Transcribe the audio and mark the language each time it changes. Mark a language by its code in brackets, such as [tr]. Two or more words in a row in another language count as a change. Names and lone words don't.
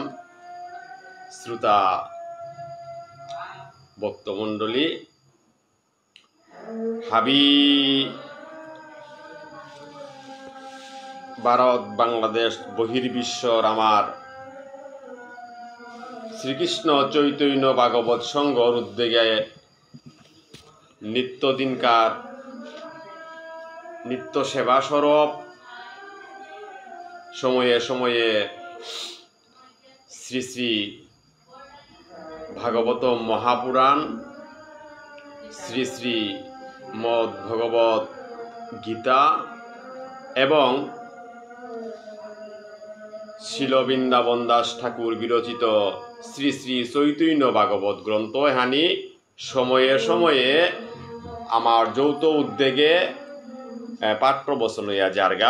[bn] শ্রোতা ভক্তমণ্ডলী হাবী ভারত বাংলাদেশ বহির্বিশ্বর আমার শ্রীকৃষ্ণ চৈতন্য ভাগবত সংঘর উদ্যোগে নিত্য দিনকার নিত্য সেবা স্বরূপ সময়ে সময়ে শ্রী শ্রী ভাগবত মহাপুরাণ, শ্রী শ্রী মদ ভগবত গীতা এবং শিল বৃন্দাবন দাস ঠাকুর বিরচিত শ্রী শ্রী চৈতন্য ভাগবত গ্রন্থ এহানি সময়ে সময়ে আমার যৌথ উদ্যোগে পাঠ প্রবচন হইয়া জারগা।